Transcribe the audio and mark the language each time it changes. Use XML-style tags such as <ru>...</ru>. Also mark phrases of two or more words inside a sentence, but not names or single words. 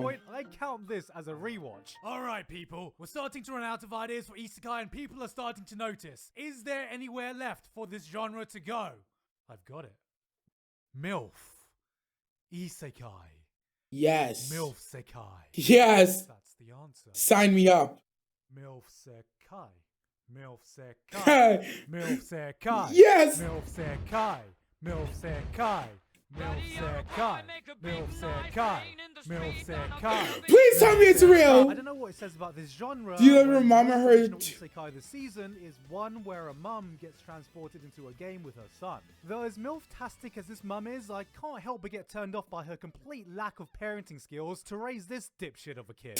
<en>point, I count this as a rewatch. Alright people, we're starting to run out of ideas for Isekai and people are starting to notice. Is there anywhere left for this genre to go? I've got it. MILF. Isekai. Yes. MILF Sekai. Yes. That's the answer. Sign me up. MILF Sekai. MILF Sekai. MILF Sekai. Yes. MILF Sekai. MILF Sekai. MILF Sekai. MILF Sekai. MILF Sekai. Please tell me it's real. I don't know what it says about this genre. Do you ever when remember the her original t- Isekai this season is one where a mum gets transported into a game with her son. Though as MILF-tastic as this mum is, I can't help but get turned off by her complete lack of parenting skills to raise this dipshit of a kid.</en>